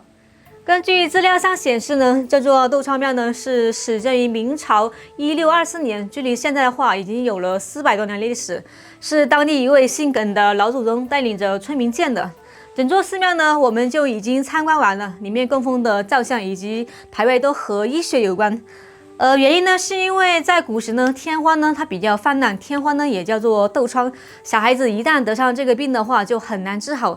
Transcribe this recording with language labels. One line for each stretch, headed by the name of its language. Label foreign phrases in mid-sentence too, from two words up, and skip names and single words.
Chinese: 根據資料上顯示呢，這座竇窗廟呢是始建於明朝1624年，距離現在的話已經有了400多年歷史，是當地一位姓耿的老祖宗帶領着村民建的。整座寺廟呢，我們就已經參觀完了，裡面供奉的造像以及牌位都和醫學有關。原因呢，是因為在古時呢，天花呢它比較泛濫，天花呢也叫做竇瘡，小孩子一旦得上這個病的話，就很難治好。